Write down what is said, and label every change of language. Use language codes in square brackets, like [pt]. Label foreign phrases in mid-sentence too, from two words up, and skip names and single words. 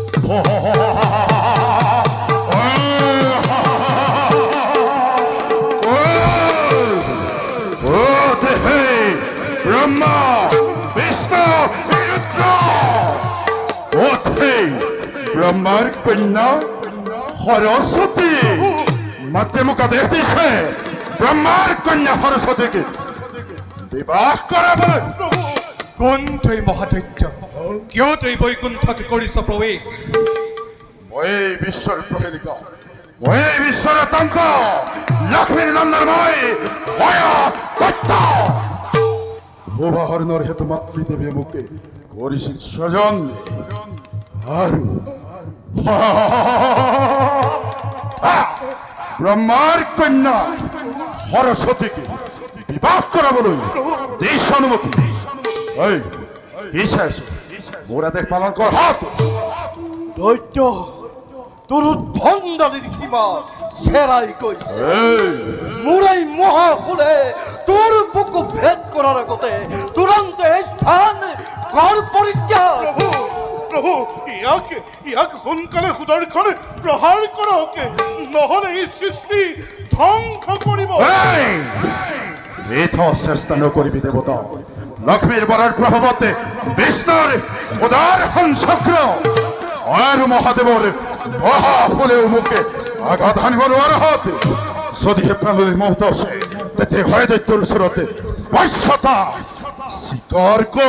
[as] ব্রহ্মা বিষ্ণু রুদ্র ওঠে ব্রহ্মার কন্যা সরস্বতী মাতৃ মুখ দেহ দিছে ব্রহ্মার কন্যা সরস্বতীকে বিবাহ কৰাবলৈ কোন তুই মহাদৈত্য কিয় তুই বৈকুণ্ঠত কৰিছ প্ৰৱেশ মই বিশ্বৰ প্ৰহেলিকা মই বিশ্বৰ তংক লক্ষ্মীৰ নন্দন মই দৈত্য ভূভাহৰণৰ হেতু মাতৃদেৱীয়ে মোকে কৰিছিল স্বজন আৰু ব্ৰহ্মাৰ কন্যা সৰস্বতীকে বিবাহ কৰাবলৈ দিছ অনুমতি কি চাইছ মোৰ আদেশ পালন কৰ দৈত্য তোর উদ্ভণ্ডালীর সীমা সেরাই কইছে মুরাই মহাকুলে তোর বুক ভেদ করার আগতে তুরন্ত এই স্থান কর পরিত্যাগ প্রভু ইয়াকে সোনকালে সুদৰ্শনে প্ৰহাৰ কৰকে নহলে এই সৃষ্টি ধ্বংস কৰিব চেষ্টা নকৰিবি দেৱতা লক্ষ্মীৰ বৰৰ প্ৰভাৱতে বিষ্ণুৰ উদাৰখন চক্ৰ আৰু মহাদেৱৰ মহাফুলেও মোকে আঘাত হানিব নোৱাৰহত যদিহে প্ৰাণলৈ মহত আছে তেতিয়া হয় দৈত্যৰ ওচৰতে বশ্যতা স্বীকাৰ কৰ